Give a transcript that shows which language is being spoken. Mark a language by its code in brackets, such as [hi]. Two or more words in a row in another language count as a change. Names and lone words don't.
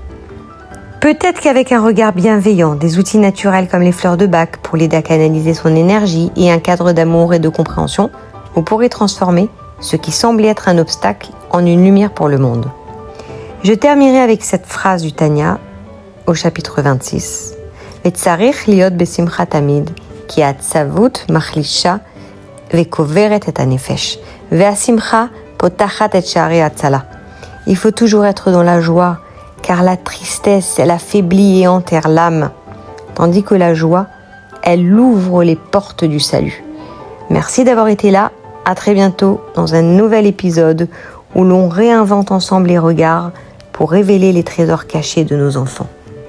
[fr] Peut-être qu'avec un regard bienveillant, des outils naturels comme les fleurs de bac pour l'aider à canaliser son énergie et un cadre d'amour et de compréhension, vous pourrez transformer ce qui semblait être un obstacle en une lumière pour le monde. Je terminerai avec cette phrase du Tanya, au chapitre 26. [he] וצריך להיות בשמחה תמיד, כי העצבות מחלישה וקוברת את הנפש, והשמחה פותחת את שערי הצלה. [fr] Il faut toujours être dans la joie, car la tristesse, elle affaiblit et enterre l'âme, tandis que la joie, elle ouvre les portes du salut. Merci d'avoir été là, à très bientôt dans un nouvel épisode où l'on réinvente ensemble les regards pour révéler les trésors cachés de nos enfants.